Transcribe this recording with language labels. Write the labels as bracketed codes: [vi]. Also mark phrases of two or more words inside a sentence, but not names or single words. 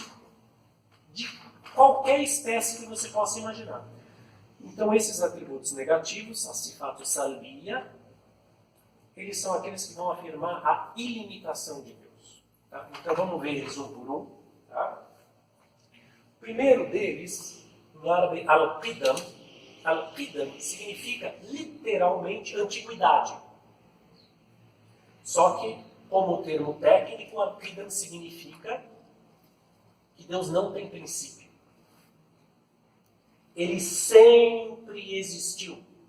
[pt] De qualquer espécie que você possa imaginar. Então esses atributos negativos, a [ar] sifatu salbiya, [pt] eles são aqueles que vão afirmar a ilimitação de Deus. Tá? Então vamos ver eles um por um. Tá? O primeiro deles, no árabe al-qidam. Al-qidam significa literalmente antiguidade. Só que, como termo técnico, al-qidam significa que Deus não tem princípio. Ele sempre existiu.